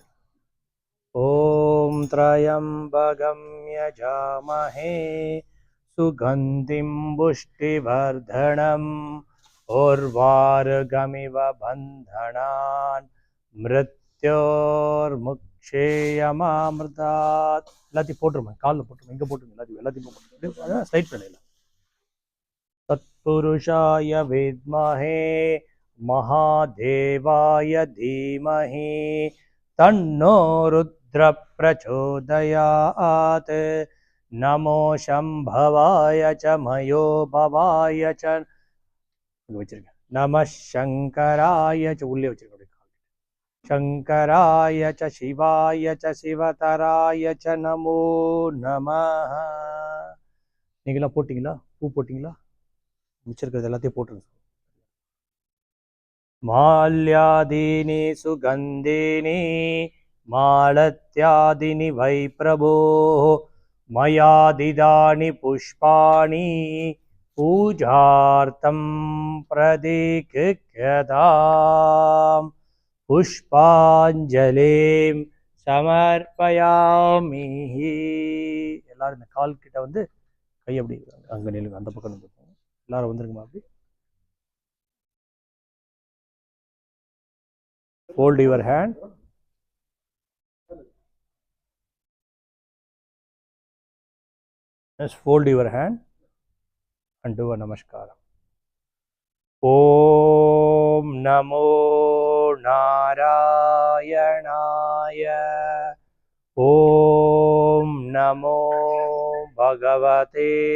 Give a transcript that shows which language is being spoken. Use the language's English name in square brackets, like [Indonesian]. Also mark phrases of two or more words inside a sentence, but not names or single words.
[Sanskrit] ॐ त्र्यम्बकं यजामहे सुगन्धिं पुष्टिवर्धनम् उर्वारुकमिव बन्धनान् मृत्योर्मुक्षीयमामृतात्. [Tamil] எல்லாத்தையும் போட்டுருமா, காலில் போட்டுருமா, இங்கே போட்டுருங்க, எல்லாத்தையும் போட்டுருங்க. ஸ்லைட் பண்ணல. [Sanskrit] तत्पुरुषाय विद्महे महादेवाय धीमहि तन्नो रुद्र प्रचोदयात् नमो शम्भवाय च मयो भवाय च नमः शंकराय च [Tamil] உள்ளே வச்சிருக்கேன் [Sanskrit] शंकराय च शिवाय च शिवतराय च नमो नमः [Tamil] நீங்களா போட்டிங்களா பூ போட்டிங்களா மிச்சிருக்கிறது எல்லாத்தையும் போட்டுருங்க [Sanskrit] माल्यादीनि सुगन्धीनि मालत्यादीनि वै प्रभो मयादिदानि पुष्पाणि पूजार्थं प्रदीक्षिताम् पुष्पाञ्जलिं समर्पयामि [Tamil] எல்லாரும் இந்த கால் கிட்ட வந்து கை அப்படி அங்க நில்லுங்க அந்த பக்கம் நில்லுங்க எல்லாரும் வந்துருங்கம்மா அப்படி [English] fold your hand just fold your hand and do a namaskar [Sanskrit] ॐ नमो नारायणाय ॐ नमो भगवते